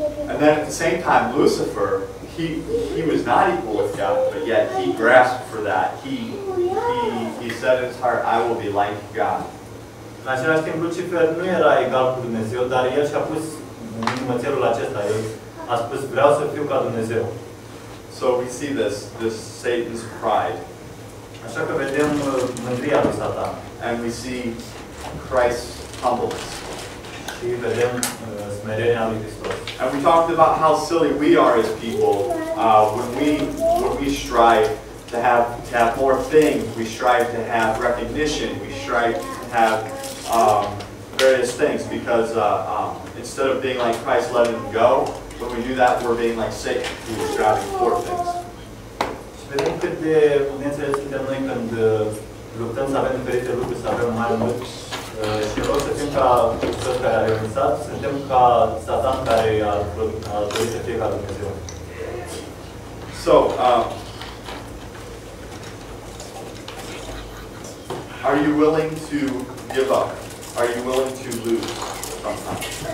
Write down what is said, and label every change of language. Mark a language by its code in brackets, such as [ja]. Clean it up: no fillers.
[en] And then at the same time, Lucifer, he was not equal with God, but yet he grasped for that. He said in his heart, I will be like God. [ro] În același timp, Lucifer nu era egal cu Dumnezeu, dar el și-a pus mățelul acesta. El a spus, vreau să fiu ca Dumnezeu. [en] So we see this Satan's pride. [ro] Așa că vedem mândria lui Satan. [en] And we see Christ's humbleness. [ro] Și vedem smerenia lui Hristos. [en] And we talked about how silly we are as people when we strive to have more things. We strive to have recognition. We strive to have various things because instead of being like Christ, letting him go, when we do that, we're being like Satan, who is striving for things. [ro] Și vedem cât de neînțeles suntem noi când luptăm să avem diferite lucruri, să avem mai mult. Și în loc să fim ca Hristos care a renunțat, suntem ca Satan care a dorit să fie ca Dumnezeu. [en] So, are you willing to give up? Are you willing to lose sometimes?